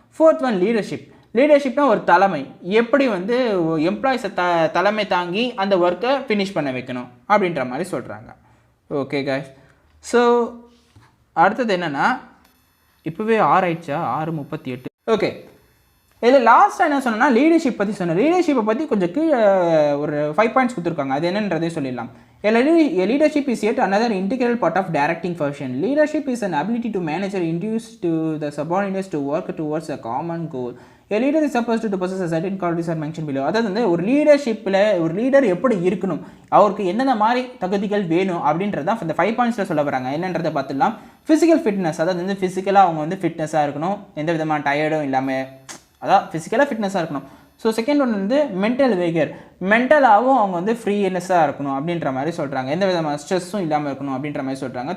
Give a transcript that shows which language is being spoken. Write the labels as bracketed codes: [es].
[ta] Fourth one லீடர்ஷிப்னா ஒரு தலைமை, எப்படி வந்து எம்ப்ளாயிஸை தலைமை தாங்கி அந்த ஒர்க்கை ஃபினிஷ் பண்ண வைக்கணும் அப்படின்ற மாதிரி சொல்கிறாங்க. ஓகே காய்ஸ், ஸோ அடுத்தது என்னென்னா இப்போவே 6 ஆயிடுச்சா, 6:38. ஓகே, இதில் லாஸ்ட்டாக என்ன சொன்னேன்னா லீடர்ஷிப் பற்றி சொன்னேன். லீடர்ஷிப்பை பற்றி கொஞ்சம் கீழே ஒரு 5 பாயிண்ட்ஸ் கொடுத்துருக்காங்க, அது என்னன்றதே சொல்லிடலாம். [en] Leadership is yet another integral part of directing function. Leadership is an ability to manage or induce to the subordinates to work towards a common goal. A leader is supposed to possess a certain qualities are mentioned below. [ta] அதாவது வந்து ஒரு லீடர்ஷிப்பில் ஒரு leader எப்படி இருக்கணும், அவருக்கு என்னென்ன மாதிரி தகுதிகள் வேணும் அப்படின்றதான் இந்த 5 பாயிண்ட்ஸில் சொல்ல வராங்க. என்னன்றதை பார்த்துடலாம். ஃபிசிக்கல் ஃபிட்னஸ், அதாவது வந்து ஃபிசிக்கலாக அவங்க வந்து ஃபிட்னஸாக இருக்கணும், எந்த விதமான டயர்டும் இல்லாமல், அதான் ஃபிசிக்கலாக ஃபிட்னஸாக இருக்கணும். ஸோ செகண்ட் ஒன்று வந்து மென்டல் வேகர், மென்டலாகவும் அவங்க வந்து ஃப்ரீனஸாக இருக்கணும் அப்படின்ற மாதிரி சொல்கிறாங்க, எந்த விதமான ஸ்ட்ரெஸ்ஸும் இல்லாமல் இருக்கணும் அப்படின்ற மாதிரி சொல்கிறாங்க.